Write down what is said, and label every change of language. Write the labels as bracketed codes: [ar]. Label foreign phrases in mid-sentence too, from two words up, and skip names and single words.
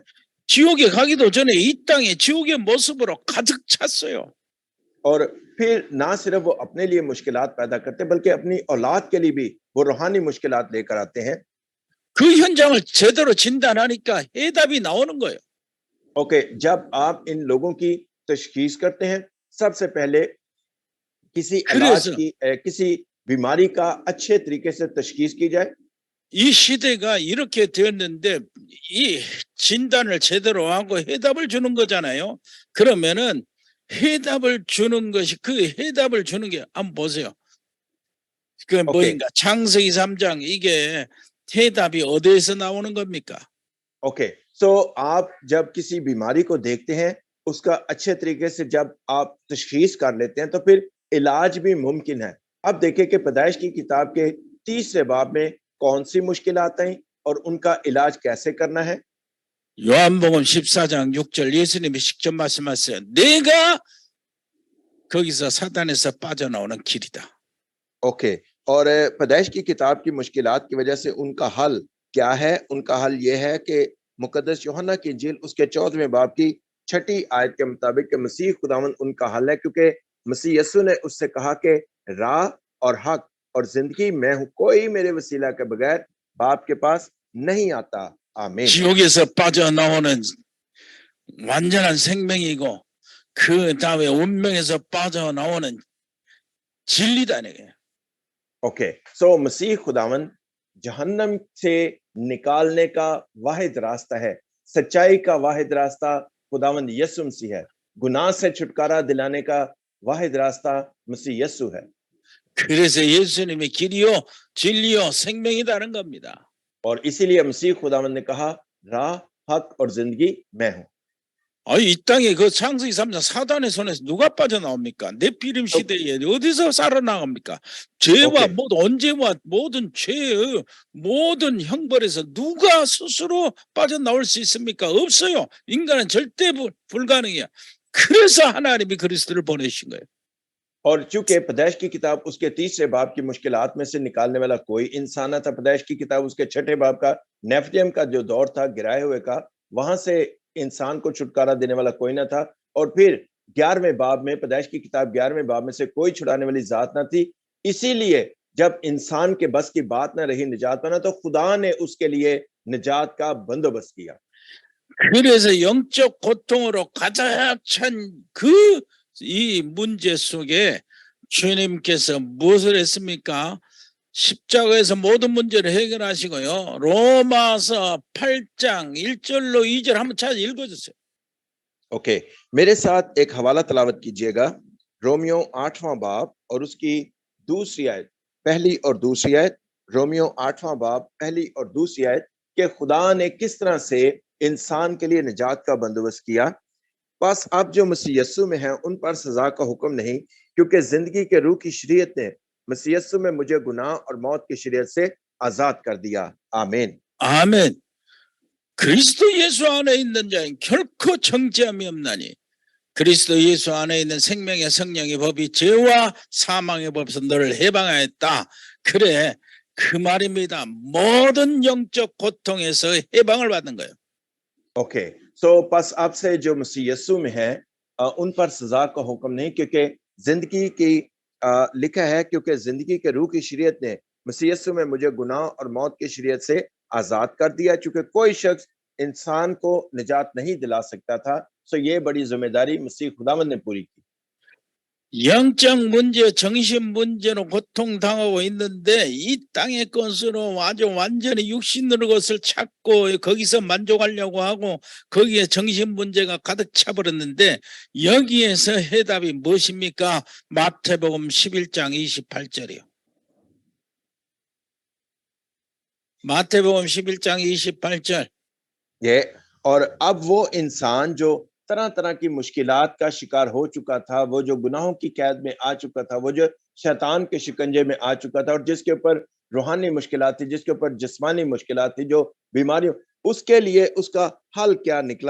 [ko] 지옥에 가기도 전에 이 땅에 지옥의 모습으로 가득 찼어요. [ur] اور پھر نہ صرف وہ اپنے لیے مشکلات پیدا کرتے بلکہ اپنی اولاد کے لیے بھی وہ روحانی مشکلات لے کر آتے ہیں. [ko] 그 현장을 제대로 진단하니까 해답이 나오는 거예요. [ur] ओके، جب آپ ان لوگوں کی تشخیص کرتے ہیں، سب سے پہلے کسی علاج کی کسی بیماری کا اچھے طریقے سے تشخیص کی جائے। [ko] 이 시대가 이렇게 되었는데 이 진단을 제대로 하고 해답을 주는 거잖아요. 그러면은 해답을 주는 것이, 그 해답을 주는 게, 한번 보세요. 그 뭐인가, 창세기 3장, 이게 해답이 어디에서 나오는 겁니까? [en] okay, so [ur] آپ جب کسی بیماری کو دیکھتے ہیں، اس کا اچھے طریقے سے جب آپ تشخیص کر لیتے ہیں، تو پھر علاج بھی ممکن ہے. اب دیکھیے کہ پیدائش کی کتاب کے 3رے باب میں کون سی مشکلات آئی اور ان کا علاج کیسے کرنا ہے. [ko] 요한복음 14장 6절 예수님이 직접 말씀하셨어요. 내가 거기서 사단에서 빠져나오는 길이다. [ur] ओके، اور پیدائش کی کتاب کی مشکلات کی وجہ سے ان کا حل کیا ہے? ان کا حل یہ ہے کہ مقدس یوحنا کی انجیل اس کے 14ویں باب کی 6ٹھی آیت کے مطابق کہ مسیح خداوند ان کا حل ہے، کیونکہ مسیح یسوع نے اس سے کہا کہ راہ اور حق اور زندگی میں ہوں، کوئی میرے وسیلہ کے بغیر باپ کے پاس نہیں آتا. आमीन। [ko] 지옥에서 빠져나오는 완전한 생명이고 그 다음에 운명에서 빠져나오는 진리다. [en] okay, so [ur] مسیح خداوند جہنم سے نکالنے کا واحد راستہ ہے، سچائی کا واحد راستہ خداوند یسوع مسیح ہے، گناہ سے چھٹکارا دلانے کا واحد راستہ مسیح یسوع ہے. [ko] 그래서 예수님이 길이요 진리요 생명이다는 겁니다. [ur] اور اسی لیے مسیح خداوند نے کہا راہ، حق اور زندگی میں ہوں. [ko] 이 땅에 그 창세기 3장 사단의 손에서 누가 빠져나옵니까? 네피림 시대에 어디서 살아나갑니까? 죄와 언제와 모든 죄의 모든 형벌에서 누가 스스로 빠져나올 수 있습니까? 없어요. 인간은 절대 불가능해요. 그래서 하나님이 그리스도를 보내신 거예요. [ur] اور چونکہ پیدائش کی کتاب اس کے 3 باب کی مشکلات میں سے نکالنے والا کوئی انسان نہ تھا، پیدائش کی کتاب اس کے 6 باب کا نفیلیم کا جو دور تھا گرائے ہوئے کا، وہاں سے انسان کو چھٹکارا دینے والا کوئی نہ تھا. اور پھر 11ویں باب میں، پیدائش کی کتاب 11ویں باب میں سے کوئی چھڑانے والی ذات نہ تھی. اسی لیے جب انسان کے بس کی بات نہ رہی نجات پانا، تو خدا نے اس کے لیے نجات کا بندوبست کیا. [ko] 그래서 영적 고통으로 가득 찬 그 이 문제 속에 주님께서 무엇을 했습니까? 십자가에서 모든 문제를 해결하시고요. 로마서 8장 1절로 2절 한번 찾아 읽어주세요. [ur] ओके، میرے ساتھ ایک حوالہ تلاوت کیجیے گا، رومیوں 8واں باب اور اس کی دوسری آیت، پہلی اور دوسری آیت। رومیوں 8واں باب پہلی اور دوسری آیت کہ خدا نے کس طرح سے انسان کے لیے نجات کا بندوبست کیا. بس اب جو مسیح یسوع میں ہیں ان پر سزا کا حکم نہیں، کیونکہ زندگی کے روح کی شریعت نے مسیح یسوع میں مجھے گناہ اور موت کی شریعت سے آزاد کر دیا. आमीन। [ko] 아멘. 그리스도 예수 안에 있는 자는 결코 정죄함이 없나니 그리스도 예수 안에 있는 생명의 성령의 법이 죄와 사망의 법에서 너를 해방하였다. 그래, 그 말입니다. 모든 영적 고통에서 해방을 받는 거예요. [en] okay, so [ur] بس اب سے جو مسیح یسوع میں ہے ان پر سزا کا حکم نہیں، کیونکہ زندگی کی لکھا ہے، کیونکہ زندگی کے روح کی شریعت نے مسیح یسوع میں مجھے گناہ اور موت کی شریعت سے آزاد کر دیا. چونکہ کوئی شخص انسان کو نجات نہیں دلا سکتا تھا، سو یہ بڑی ذمہ داری مسیح خداوند نے پوری کی. [ko] 영적 문제, 정신 문제로 고통당하고 있는데 이 땅의 것으로 아주 완전히 육신으로 것을 찾고 거기서 만족하려고 하고 거기에 정신 문제가 가득 차버렸는데 여기에서 해답이 무엇입니까? 마태복음 11장 28절이요. 마태복음 11장 28절. [ur] یہ اور اب وہ انسان جو طرح طرح کی مشکلات کا شکار ہو چکا تھا، وہ جو گناہوں کی قید میں آ چکا تھا، وہ جو شیطان کے شکنجے میں آ چکا تھا، اور جس کے اوپر روحانی مشکلات تھی، جس کے اوپر جسمانی مشکلات تھی، جو بیماریوں، اس کے لیے اس کا حل کیا نکلا?